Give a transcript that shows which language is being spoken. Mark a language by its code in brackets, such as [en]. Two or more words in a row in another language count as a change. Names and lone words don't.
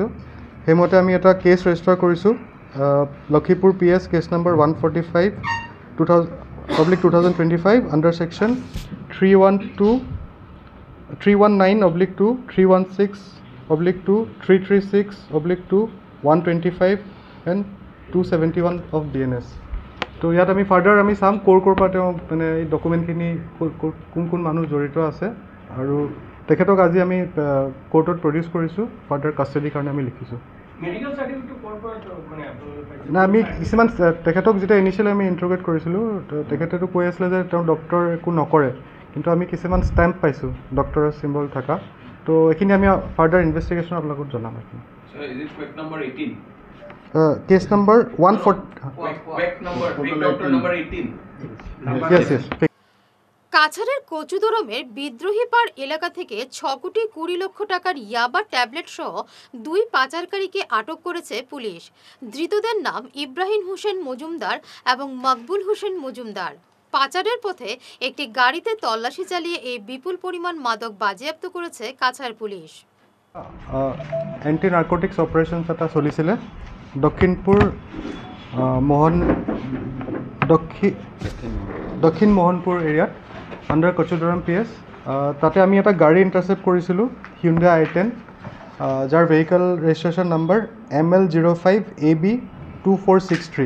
[as] সেইমতে আমি এটা [en] case register [as] কৰিছোঁ। লখিমপুৰ PS [en] case number [as] 145/2025 [en] under section 319/2, 316/2, 336/2, 125 and 271 of DNS. [as] তো ইয়াত আমি ফাৰ্ডাৰ আমি চাম ক'ৰ পৰা তেওঁ মানে এই ডকুমেণ্টখিনি কোন মানুহ জড়িত আছে, আৰু তেখেতক আজি আমি কোৰ্টত প্ৰডিউচ কৰিছোঁ। ফাৰ্ডাৰ কাষ্টাডিৰ কাৰণে আমি লিখিছোঁ। না আমি কিছুমান তেখেতক যেতিয়া ইনিচিয়েলি আমি ইণ্টাৰগ্ৰেট কৰিছিলোঁ, তেখেতেতো কৈ আছিলে যে তেওঁ ডক্টৰ একো নকৰে, কিন্তু আমি কিছুমান ষ্টেম্প পাইছোঁ [en] doctor's symbol [as] থকা। তো এইখিনি আমি [en] further investigation [as] আপোনালোকক জনাম। [en] case number 140. [bn] কাছাড়ের কচুদরমের বিদ্রোহীপাড় এলাকা থেকে 6,20 লক্ষ টাকার ইয়াবা ট্যাবলেট সহ 2 পাচারকারীকে আটক করেছে পুলিশ। ধৃতদের নাম ইব্রাহিম হোসেন মজুমদার এবং মকবুল হোসেন মজুমদার। পাচারের পথে একটি গাড়িতে তল্লাশি চালিয়ে এই বিপুল পরিমাণ মাদক বাজেয়াপ্ত করেছে কাছাড় পুলিশ। [en] anti narcotics operation [as] এটা চলিছিলে দক্ষিণ মোহনপুৰ এৰিয়াত আণ্ডাৰ কচুদৰম PS। তাতে আমি এটা গাড়ী ইণ্টাৰচেপ্ট কৰিছিলোঁ, Hyundai i10, যাৰ [en] vehicle registration number ML05AB2463.